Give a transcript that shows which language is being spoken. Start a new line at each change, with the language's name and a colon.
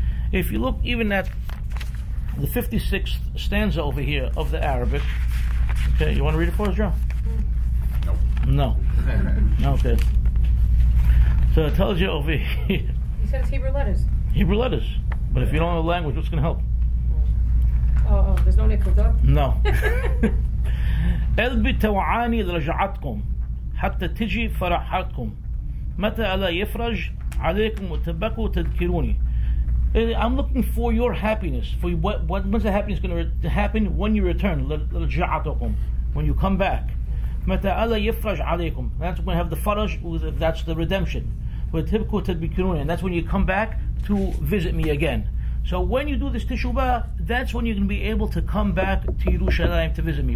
English: If you look even at the 56th stanza over here of the Arabic, okay, you want to read it for us, Joe? No. Okay. So it tells you over here. You said it's Hebrew letters. Hebrew letters. But if you don't know the language, what's going to help? Oh, there's no nekudah? No.
Arabic: قلبي توعاني لرجعتكم حتى تجي فرحتكم متى ألا يفرج عليكم وتبكوا تذكروني.
English: I'm looking for your happiness. For when's the happiness going to happen? When you return.
Arabic: لرجعتكم.
English: When you come back.
Arabic: متى ألا يفرج عليكم.
English: That's when we have the faraj. That's the redemption.
Arabic: وتبكوا تذكروني.
English: And that's when you come back to visit me again. So when you do this Tish'a BeAb, that's when you're going to be able to come back to Yerushalayim to visit me.